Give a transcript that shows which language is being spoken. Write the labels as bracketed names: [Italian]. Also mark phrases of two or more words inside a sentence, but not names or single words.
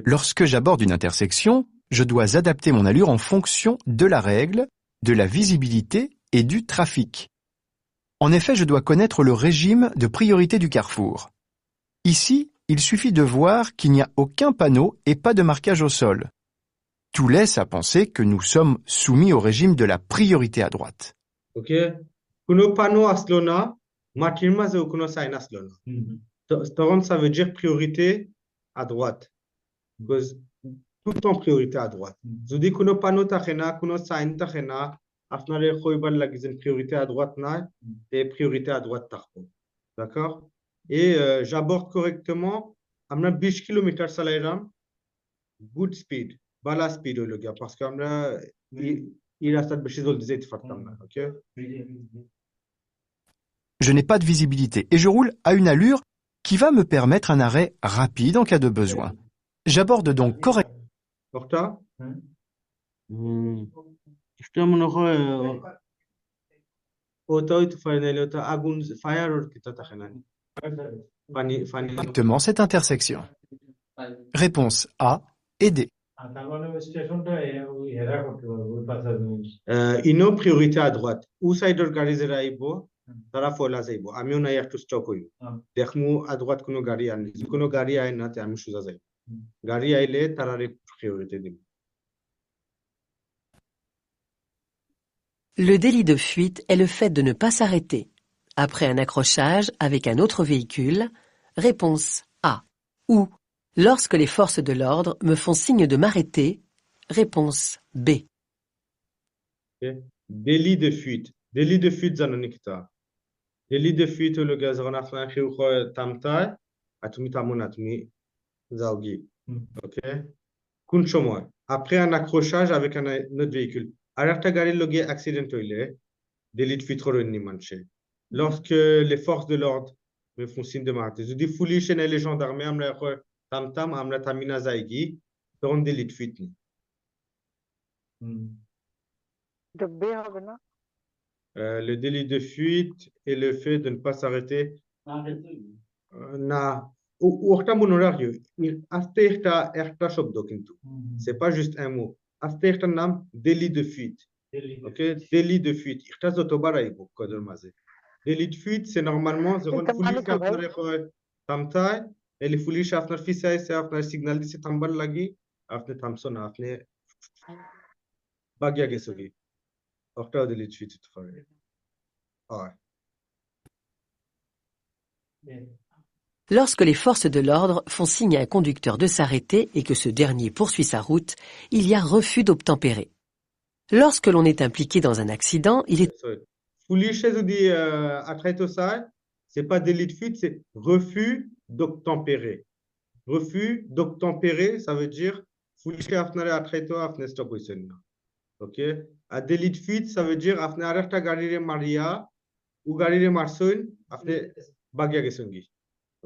[French] Lorsque j'aborde une intersection, je dois adapter mon allure en fonction de la règle, de la visibilité et du trafic. En effet, je dois connaître le régime de priorité du carrefour. Ici, il suffit de voir qu'il n'y a aucun panneau et pas de marquage au sol. Tout laisse à penser que nous sommes soumis au régime de la priorité à droite. Ok. [Sylheti] কুনো panneau আসলো না, মাটির মাঝে ou কুনো sign আসলো না. [French] Donc ça veut dire priorité à droite. Because tout en priorité à droite. Je dis [Sylheti] kuno panneau takhena, kuno sign takhena, আপনারে কইবার লাগি যে [French] priorité à droite [Sylheti] নাই [French] et priorité à droite [Sylheti] থাকবো [French] d'accord et j'aborde correctement [Sylheti] আমরা 20 কিলোমিটার চালাইলাম [English] good speed [Sylheti] বালা স্পিড হইল গিয়া parce que আমরা এই রাস্তায় বেশি জলদি যেতে পারতাম না OK [French] Je n'ai pas de visibilité et je roule à une allure qui va me permettre un arrêt rapide en cas de besoin. J'aborde donc correctement. [Sylheti] ওটা এটা মনে হয় ওটা হইতে পারে না ওটা আগুন ফায়ার ওর কিটা থাকে না পানি [French] Correctement cette intersection. Réponse A et D. [Sylheti] ইনো প্রিয়োরিটি [French] à droite [Sylheti] ও সাইডের গাড়ি যারা আইবো তারা ফলা যাইবো আমিও নাই একটু স্টপ হইব দেখমু [French] à droite [Sylheti] কোনো গাড়ি আনি কোনো গাড়ি আয় না তে আমি সোজা যাই গাড়ি আইলে তারারে প্রিয়োরিটি দিব [French] Le délit de fuite est le fait de ne pas s'arrêter après un accrochage avec un autre véhicule. Réponse A. Ou lorsque les forces de l'ordre me font signe de m'arrêter. Réponse B. délit de fuite [Sylheti] জানো নিকিতা [French] délit de fuite [Sylheti] হলো গিয়ে যখন আপনার কেউ থামতায় আর তুমি থামো না তুমি যাও গি ওকে কোন সময় [French] après un accrochage avec un autre véhicule [Sylheti] আর একটা গাড়ির লগে অ্যাক্সিডেন্ট হইলে [French] délit de fuite [Sylheti] হরনি মানছে [French] lorsque les forces de l'ordre me font signe de m'arrêter [Sylheti] যদি পুলিশ এনে [French] les gendarmes [Sylheti] আমরা থামতাম আমরা থামিনা যাই গি তখন [French] délit de fuite [Sylheti] নি এটা বে হবে না [French] le délit de fuite est le fait de ne pas s'arrêter [Sylheti] না ওটা মনে রাখিও আস্তে একটা শব্দ কিন্তু [French] c'est pas juste un mot [Sylheti] আস্তে একটা নাম [French] délit de fuite [Sylheti] OK [French] délit de fuite [Sylheti] এটা যতবার আইবো কোডের মাঝে [French] délit de fuite c'est normalement [Sylheti] যখন পুলিশ আপনারে কয় থামতায় এলি পুলিশ আপনার ফিসাইছে আপনার সিগন্যাল দিছে থামবার লাগি আপনি থামছো না আপনি বাগিয়া গেছো কি ওটাও [French] délit de fuite [Sylheti] হতে পারে হয় [French] Lorsque les forces de l'ordre font signe à un conducteur de s'arrêter et que ce dernier poursuit sa route, il y a refus d'obtempérer. Lorsque l'on est impliqué dans un accident, il est [Sylheti] Police যদি আঠাইতো চায় [French] c'est pas délit de fuite c'est refus d'obtempérer refus d'obtempérer ça veut dire [Sylheti] পুলিশে আপনারে আঠাইতো আপনি স্টপ হইছেন না OK আর [French] délit de fuite ça veut dire [Sylheti] আপনি আরেকটা গাড়িরে মারিয়া ও গাড়িরে মারছেন আপনি বাগিয়া গেছেন কি OK